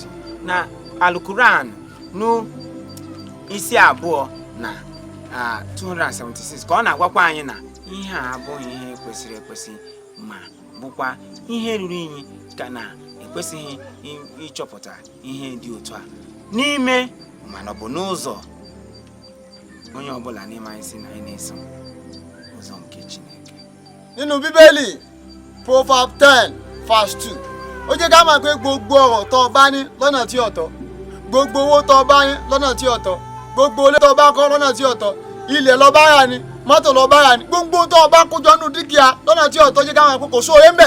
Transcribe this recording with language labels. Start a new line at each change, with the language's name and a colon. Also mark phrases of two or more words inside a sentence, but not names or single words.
Igbo: Na Al-Quran no isi abụọ na 276 ka ọ na-agwakwa anyị na ihe a abụghị ihe kwesịrị ekwesị ma bụkwa ihe ruru inyi ka na ekwesịghị ịchọpụta ihe dị otu a n'ime mana ọ bụ n'ụzọ onye ọbụla n'ime anyị si na anyị na-eso ụzọ nke Chineke.
Yoruba: Nínú Bíbélì Proverbs 10 verse 2 ó jẹ́ ká mọ̀ pé gbogbo ọ̀rọ̀ tó bá ní lọ́nà tí ọ̀tọ̀, gbogbo owó tó bá ní lọ́nà tí ọ̀tọ̀, gbogbo ilé tó bá kọ́ lọ́nà tí ọ̀tọ̀, ilẹ̀ ló bá rà ní, mọ́tò ló bá rà ní, gbogbo tó bá kójọ nínú dúkìá lọ́nà tí ọ̀tọ̀ jẹ́ ká mọ̀ pé kò sóore ń bẹ̀.